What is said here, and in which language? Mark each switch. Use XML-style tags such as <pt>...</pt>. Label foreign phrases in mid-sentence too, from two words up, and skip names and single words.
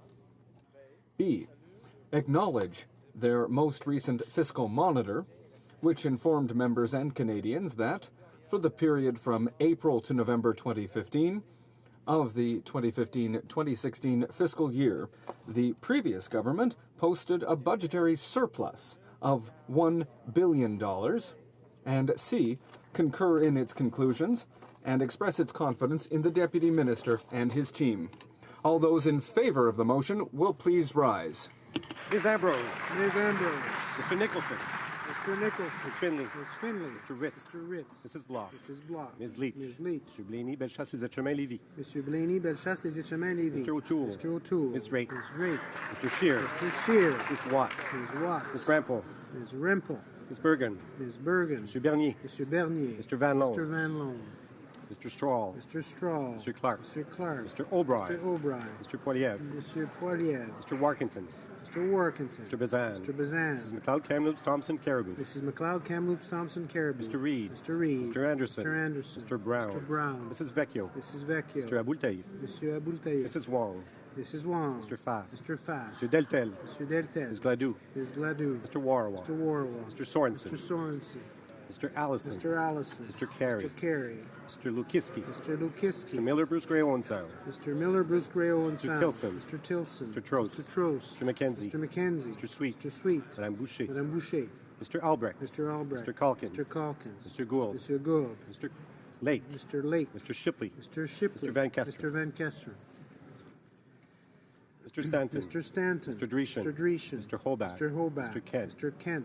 <en>B, acknowledge their most recent fiscal monitor, which informed members and Canadians that, for the period from April to November 2015, of the 2015-2016 fiscal year, the previous government posted a budgetary surplus of $1 billion, and C, concur in its conclusions and express its confidence in the Deputy Minister and his team. All those in favor of the motion will please rise. Ms. Ambrose. Ms. Ambrose. Mr. Nicholson. Mr. Nicholson. Ms. Finley. Ms. Finley. Mr. Ritz. Mr. Ritz. Mrs. Block. Mrs. Block. Ms. Leach. Ms. Leach. Mr. Blaney, Bellechasse, Les Chemins, Lévis. Monsieur Blaney, Bellechasse, Les Chemins, Lévis. Mr. O'Toole. Mr. O'Toole. Ms. Raitt. Ms. Raitt. Mr. Scheer. Mr. Scheer. Ms. Watts. Ms. Watts. Ms. Rampel. Ms. Rempel. Ms. Bergen. Ms. Bergen. Mr. Bernier. Mr. Bernier. Mr. Van Loan. Mr. Van Loan. Mr. Strahl. Mr. Strahl. Mr. Clark. Mr. Clark. Mr. O'Brien. Mr. O'Brien. Mr. Poiliev. Mr. Poiliev. Mr. Warkington. Mr. Workington. Mr. Bazan. Mr. Bazan. Mrs. McLeod, Kamloops, Thompson, Caribou. Mrs. McLeod, Kamloops, Thompson, Caribou. Mr. Reid. Mr. Reid. Mr. Anderson. Mr. Anderson. Mr. Brown. Mr. Brown. Mrs. Vecchio. Mrs. Vecchio. Mr. Aboultaïf. Monsieur Aboultaïf. Mrs. Wong. Mrs. Wong. Mr. Fass. Mr. Fass. Mr. Deltel. Mr. Deltel. Ms. Gladue. Ms. Gladue. Mr. Warwa. Mr. Warwa. Mr. Sorensen. Mr. Sorensen. Mr. Allison. Mr. Allison. Mr. Carey. Mr. Carey. Mr. Lukiski. Mr. Lukiski. Mr. Miller, Bruce Gray, Owen Sound. Mr. Miller, Bruce Gray, Owen Mr. Sound. Tilson. Mr. Tilson. Mr. Trost. Mr. Trost. Mr. McKenzie. Mr. McKenzie. Mr. Sweet. Mr. Sweet. Madame Boucher. Madame Boucher. Mr. Albrecht. Mr. Albrecht. Mr. Calkins. Mr. Calkins. Mr. Gould. Mr. Gould. Mr. Lake. Mr. Lake. Mr. Shipley. Mr. Shipley. Mr. Van Kester. Mr. Van Kester. Mr. Stanton. Mr. Stanton. Mr. Dreeshen. Mr. Dreeshen. Mr. Hobart. Mr. Hobart. Mr. Kent. Mr. Kent.</en>